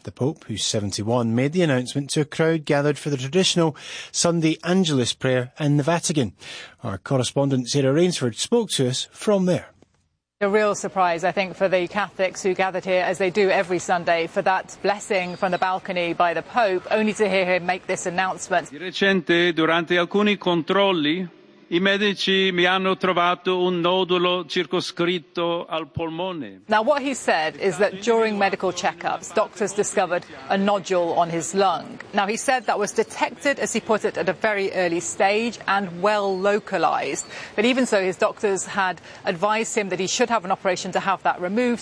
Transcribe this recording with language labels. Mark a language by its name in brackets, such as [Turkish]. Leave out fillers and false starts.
[English] The Pope, who's 71, made the announcement to a crowd gathered for the traditional Sunday Angelus prayer in the Vatican. Our correspondent Sarah Rainsford spoke to us from there. A real surprise, I think, for the Catholics who gathered here, as they do every Sunday, for that blessing from the balcony by the Pope, only to hear him make this announcement. [Italian] Di recente, durante alcuni controlli, i medici mi hanno trovato un nodulo circoscritto al polmone. [English] Now, what he said is that during medical checkups, doctors discovered a nodule on his lung. Now, he said that was detected, as he put it, at a very early stage and well localised. But even so, his doctors had advised him that he should have an operation to have that removed.